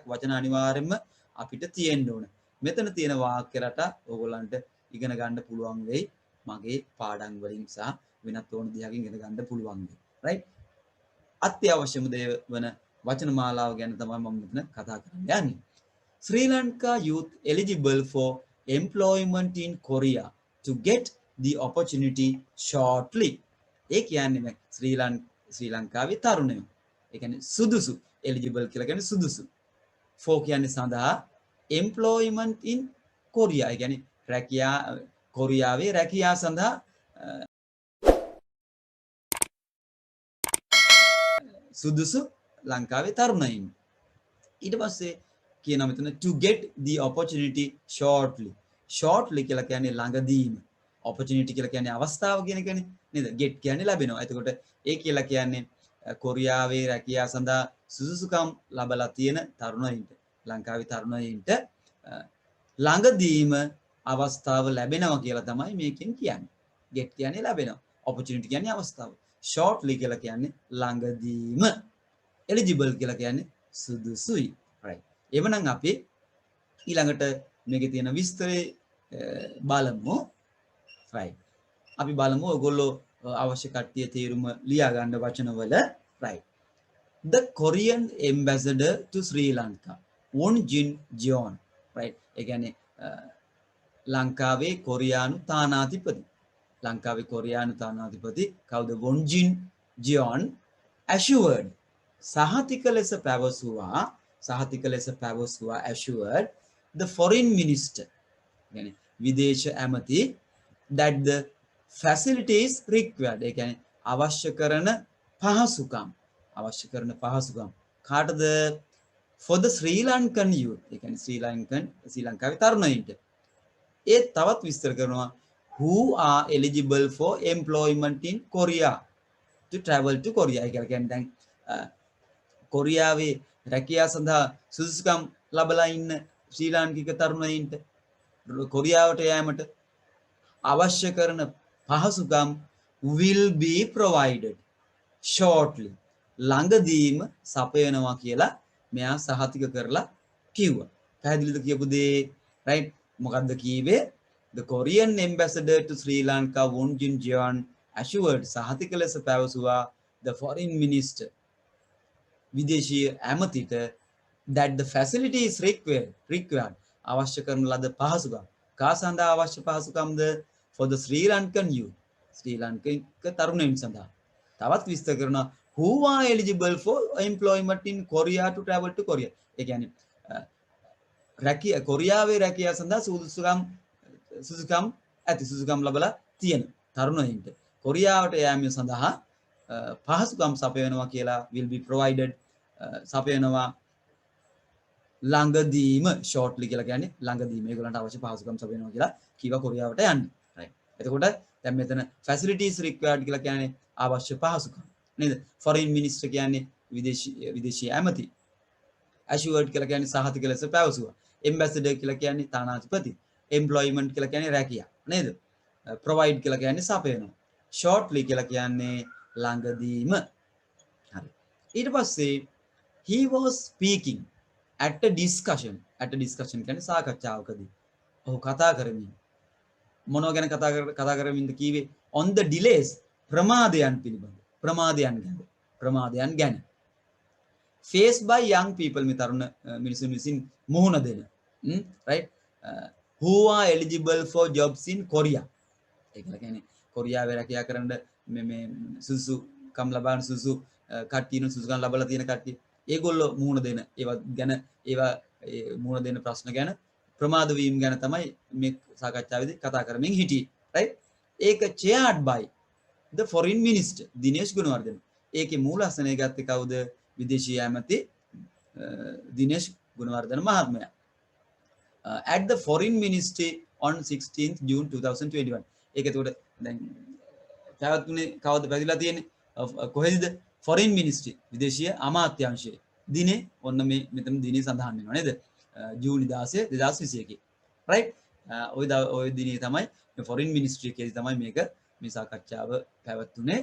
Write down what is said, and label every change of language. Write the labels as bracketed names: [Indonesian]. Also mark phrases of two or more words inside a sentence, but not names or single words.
[Sinhala] වචන අනිවාර්යයෙන්ම අපිට තියෙන්න ඕන. මෙතන තියෙන වාක්‍ය රටා ඔයගොල්ලන්ට ඉගෙන ගන්න පුළුවන් වෙයි. මගේ පාඩම් වලින් සහ වෙනත් ඕන දෙයකින් ඉගෙන ගන්න පුළුවන් වෙයි. [English] right? [Sinhala] අත්‍යවශ්‍යම දේ වන වචන මාලාව ගැන තමයි මම මෙතන කතා කරන්න යන්නේ. [English] Sri Lanka youth eligible for employment in Korea to get the opportunity shortly. [Sinhala] ඒ කියන්නේ ශ්‍රී ලංකාවේ තරුණයෝ. ඒ කියන්නේ සුදුසු eligible කියලා කියන්නේ සුදුසු. for කියන්නේ සඳහා [English] employment in Korea. [Sinhala] ඒ කියන්නේ රැකියා කොරියාවේ රැකියාව සඳහා සුදුසු ලංකාවේ තරුණයින්. ඊට පස්සේ කියනවා මෙතන [English] to get the opportunity shortly. [Sinhala] shortly කියලා කියන්නේ ළඟදීම. opportunity කියලා කියන්නේ අවස්ථාව කියන එකනේ නේද? get කියන්නේ ලැබෙනවා. එතකොට ඒ කියලා කියන්නේ කොරියාවේ රැකියාව සඳහා සුදුසුකම් ලබලා තියෙන තරුණයින්ට, ලංකාවේ තරුණයින්ට ළඟදීම අවස්ථාව ලැබෙනවා කියලා තමයි මේකෙන් කියන්නේ. get කියන්නේ ලැබෙනවා. opportunity කියන්නේ අවස්ථාව. shortly කියලා කියන්නේ ළඟදීම. eligible කියලා කියන්නේ සුදුසුයි. right. එවනම් අපි ඊළඟට මේකේ තියෙන විස්තරේ බලමු. [English] right. [Sinhala] අපි බලමු ඔයගොල්ලෝ අවශ්‍ය කට්ටිය තේරුම ලියා ගන්න වචනවල. [English] right. The Korean ambassador to Sri Lanka, Won Jin Jeon. right. [Sinhala] ඒ කියන්නේ ලංකාවේ කොරියානු තානාධිපති. ලංකාවේ කොරියානු තානාධිපති කවුද? Won Jin Jeon assured සහතික ලෙස පැවසුවා [English] assured the foreign minister [Sinhala] يعني විදේශ ඇමති [English] that the facilities required [Sinhala] ඒ කියන්නේ අවශ්‍ය කරන පහසුකම් කාටද? [English] for the Sri Lankan youth [Sinhala] ඒ කියන්නේ ශ්‍රී ලංකාවේ තරුණයින්ට. ඒ තවත් විස්තර කරනවා [English] who are eligible for employment in Korea to travel to Korea. [Sinhala] ඒ කියන්නේ දැන් කොරියාවේ රැකියාව සඳහා සුදුසුකම් ලබලා ඉන්න ශ්‍රී ලාංකික තරුණයින්ට කොරියාවට යෑමට අවශ්‍ය කරන පහසුකම් [English] will be provided shortly. [Sinhala] ළඟදීම සපයනවා කියලා මෙයා සහතික කරලා කිව්වා. පැහැදිලිද කියපු දේ? right. මොකද්ද කීවේ? [English] The Korean ambassador to Sri Lanka Won Jin Jeon assured [Sinhala] සහතික ලෙස පැවසුවා [English] the foreign minister [Sinhala] විදේශීය ඇමතිට [English] that the facility is required [Sinhala] අවශ්‍ය කරන ලද පහසුකම්. කා සඳහා අවශ්‍ය පහසුකම්ද? [English] for the Sri Lankan youth [Sinhala] ශ්‍රී ලාංකික තරුණයින් සඳහා. තවත් විස්තර කරනවා [English] who are eligible for employment in Korea to travel to Korea. [Sinhala] ඒ කියන්නේ කොරියාවේ රැකියාව සඳහා සුදුසුකම් ලබලා තියෙන තරුණයින්ට කොරියාවට යාම සඳහා පහසුකම් සපයනවා කියලා [English] will be provided [Sinhala] සපයනවා ළඟදීම. shortly කියලා කියන්නේ ළඟදීම ඒගොල්ලන්ට අවශ්‍ය පහසුකම් සපයනවා කියලා කීවා කොරියාවට යන්න. right. එතකොට දැන් මෙතන [English] facilities required [Sinhala] කියලා කියන්නේ අවශ්‍ය පහසුකම් නේද? [English] foreign minister [Sinhala] කියන්නේ විදේශීය ඇමති. assured කියලා කියන්නේ සහතික ලෙස පැවසුවා. ambassador කියලා කියන්නේ තානාධිපති. employment කියලා කියන්නේ රැකියාව නේද? provide කියලා කියන්නේ සපයනවා. shortly කියලා කියන්නේ ළඟදීම. හරි. ඊට පස්සේ [English] he was speaking at a discussion [Sinhala] කියන්නේ සාකච්ඡාවකදී. ඔහු කතා කරමින් මොනවා ගැන කතා කරමින්ද කීවේ? [English] on the delays [Sinhala] ප්‍රමාදයන් පිළිබඳ. ප්‍රමාදයන් ගැන. [English] faced by young people [Sinhala] මේ තරුණ මිනිසුන් විසින් මුහුණ දෙන. [English] right. who are eligible for jobs in Korea. [Sinhala] ඒ කියන්නේ කොරියාවේ රැකියාව කරන්න මේ සුදුසුකම් ලබන සුදුසුකම් ලබලා තියෙන කට්ටිය ඒගොල්ලෝ මුහුණ දෙන ඒවා මුහුණ දෙන ප්‍රශ්න ගැන ප්‍රමාද වීම ගැන තමයි මේ සාකච්ඡාවේදී කතා කරමින් හිටියේ. [English] right. ඒක chaired by the foreign minister දිනේෂ් ගුණවර්ධන. [Sinhala] ඒකේ මූලාසනය ගත්තේ කවුද? විදේශීය ඇමති දිනේෂ් ගුණවර්ධන මහත්මයා. [English] At the foreign ministry on 16th June 2021. [Sinhala] ඒක එතකොට දැන් පැවැත්ුනේ කවද පැතිලා තියෙන්නේ? කොහෙද? [English] foreign ministry [Sinhala] විදේශීය අමාත්‍යාංශයේ දිනේ ඔන්න මේ මෙතන දිනේ සඳහන් වෙනවා නේද? ජූනි 16 2021. right. ওই දිනේ තමයි [English] foreign ministry [Sinhala] එකේ තමයි මේ සාකච්ඡාව පැවැත්ුනේ.